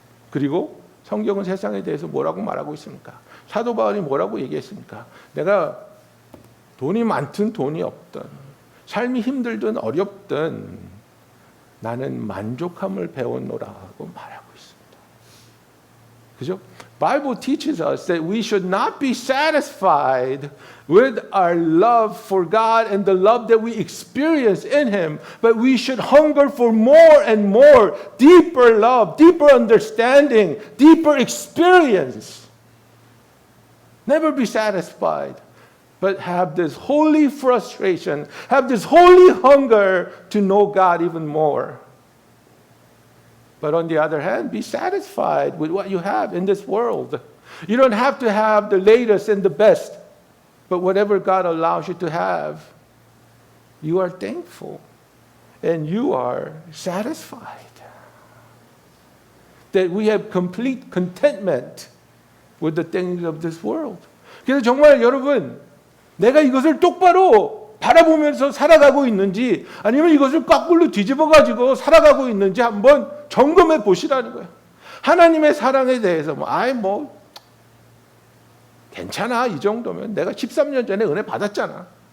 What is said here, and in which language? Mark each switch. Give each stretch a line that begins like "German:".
Korean: 그리고 성경은 세상에 대해서 뭐라고 말하고 있습니까? 사도 바울이 뭐라고 얘기했습니까? 내가 돈이 많든 돈이 없든, 삶이 힘들든 어렵든 나는 만족함을 배웠노라고 말하고 있습니다. 그죠?
English: Bible teaches us that we should not be satisfied with our love for God and the love that we experience in Him, but we should hunger for more and more, deeper love, deeper understanding, deeper experience. Never be satisfied, but have this holy frustration, have this holy hunger to know God even more. But on the other hand, be satisfied with what you have in this world. You don't have to have the latest and the best, but whatever God allows you to have, you are thankful and you are satisfied. That we have complete contentment with the things of this world.
Korean: 그래서 정말 여러분, 내가 이것을 똑바로 바라보면서 살아가고 있는지 아니면 이것을 거꾸로 뒤집어가지고 살아가고 있는지 한번 점검해 보시라는 거예요. 하나님의 사랑에 대해서 괜찮아 이 정도면 내가 13년 전에 은혜 받았잖아.